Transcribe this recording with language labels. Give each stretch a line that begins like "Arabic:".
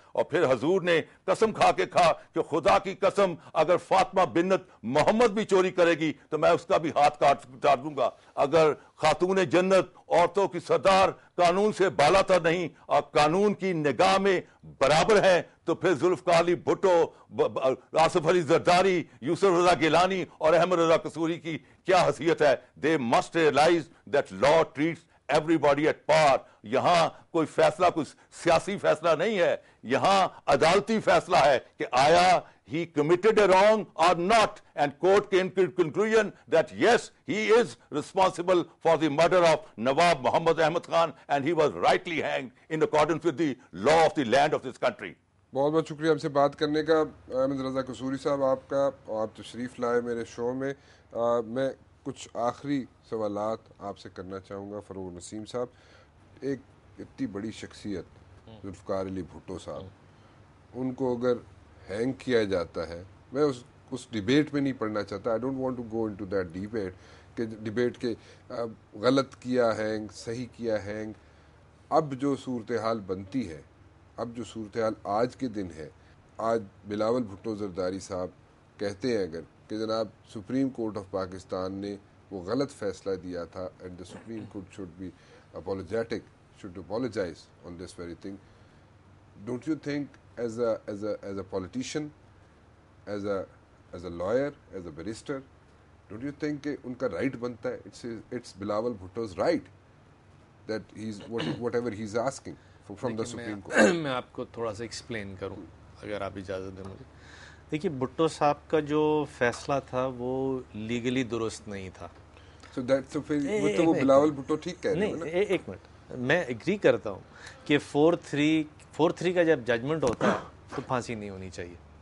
Urdu: اور پھر حضور نے قسم کھا کے کہا کہ خدا کی قسم اگر فاطمہ بنت محمد بھی چوری کرے گی تو میں اس کا بھی ہاتھ کاٹ دوں گا. اگر خاتون جنت عورتوں کی سردار قانون سے بالا تر نہیں اور قانون کی نگاہ میں برابر ہیں تو پھر ذوالفقار علی بھٹو, آصف علی زرداری, یوسف رضا گیلانی اور احمد رضا قصوری کی کیا حیثیت ہے.
English: They must realize that law treats everybody at par.
Urdu: یہاں کوئی فیصلہ کوئی سیاسی فیصلہ نہیں ہے, یہاں عدالتی فیصلہ ہے کہ آیا
English: he committed a wrong or not, and court came to the conclusion that yes, he is responsible for the murder of Nawab Muhammad Ahmad Khan, and he was rightly hanged in accordance with the law of the land of this country.
Urdu: بہت بہت شکریہ ہم سے بات کرنے کا احمد رضا قصوری صاحب آپ کا, آپ تشریف لائے میرے شو میں. میں کچھ آخری سوالات آپ سے کرنا چاہوں گا. فروغ نسیم صاحب, ایک اتنی بڑی شخصیت ذوالفقار علی بھٹو صاحب, ان کو اگر ہینگ کیا جاتا ہے, میں اس ڈیبیٹ میں نہیں پڑھنا چاہتا,
English: I don't want to go into that debate
Urdu: کہ غلط کیا ہینگ, صحیح کیا ہینگ. اب جو صورتحال بنتی ہے, اب جو صورتحال آج کے دن ہے, آج بلاول بھٹو زرداری صاحب کہتے ہیں اگر کہ جناب سپریم کورٹ آف پاکستان نے وہ غلط فیصلہ دیا تھا
English: And the supreme court should be apologetic, should apologize on this very thing. Don't you think as a politician, as a lawyer, as a barrister, don't you think
Urdu: کہ ان کا
English: right
Urdu: بنتا ہے,
English: it's Bilawal Bhutto's right that he's whatever he's asking from the Supreme Court.
Urdu: میں آپ کو تھوڑا سا explain کروں اگر آپ اجازت دیں مجھے. دیکھیے بھٹو صاحب کا جو فیصلہ تھا وہ لیگلی درست نہیں تھا. So پھر وہ بلاول بھٹو ٹھیک کہہ رہے ہیں نا. ایک منٹ, میں ایگری کرتا ہوں کہ 4-3 کا جب ججمنٹ ہوتا ہے تو پھانسی نہیں ہونی چاہیے.